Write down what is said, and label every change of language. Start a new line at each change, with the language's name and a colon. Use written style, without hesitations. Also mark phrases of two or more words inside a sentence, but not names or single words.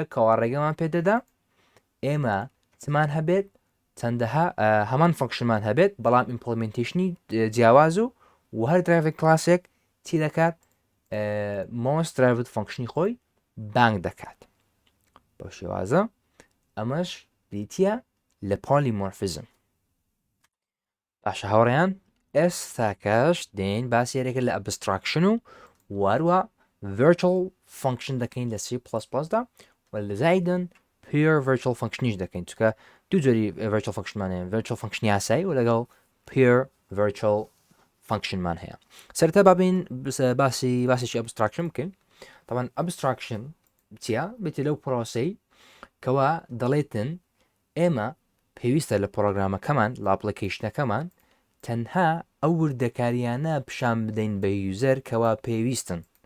Central Kurdish: کەوا ڕێگەمان پێدەدا ئێمە چمان هەبێت چەندەها هەمان فانکشنمان هەبێت بەڵام ئیمپلمنتیشنی جیاواز و هەر درایڤ کلاسێک چی دەکات most درایڤت فانکشنی خۆی بانگ دەکات بۆ شێوازە ئەمەش دیتە لە پۆلیمۆرفیزم باشە هاوڕێیان ئێستاکەش دێن باسیێرێکە لە ئەبستراکشن و واروە virtual function دەکەین لە C++ دا و لە زایدن
English: pure virtual function
Central Kurdish: یش دەکەین چکە دوو جۆری
English: virtual function
Central Kurdish: مانەیە
English: virtual function
Central Kurdish: یاسایی و لەگەڵ pure
English: virtual function
Central Kurdish: مان هەیە سەرەتا بابین باسێکی abstraction بکەین طبعا abstraction چیە بێتی لەو پرۆسەی کەوا دەڵێتن ئێمە پێویستە لە پرۆگرامەکەمان لە ئاپلیکیشنەکەمان تەنها ئەو وردەکاریانە پیشان بدەین بە یوزەر کەوا پێویستن